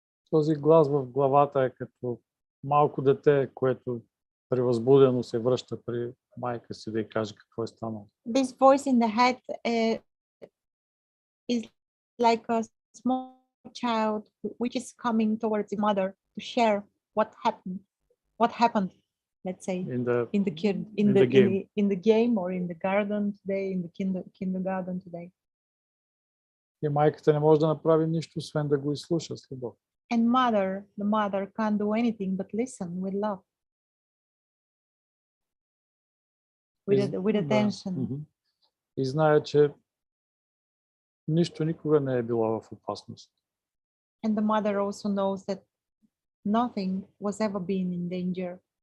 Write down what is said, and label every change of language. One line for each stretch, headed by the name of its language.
Bulgarian: Този глас в главата е като малко дете, което превъзбудено се връща при майка си да й каже какво е станало.
English: This voice in the head is like a small child which is coming towards his mother to share what happened, let's say, In the in the game or in the garden today, in the kindergarten today.
Bulgarian: И майката не може да направи нищо, освен да го изслуша с любов.
English: And the mother can't do anything but listen with love, with attention.
Bulgarian: И знае, че нищо никога не е било в опасност.
English: And the mother also knows that nothing was ever been in danger.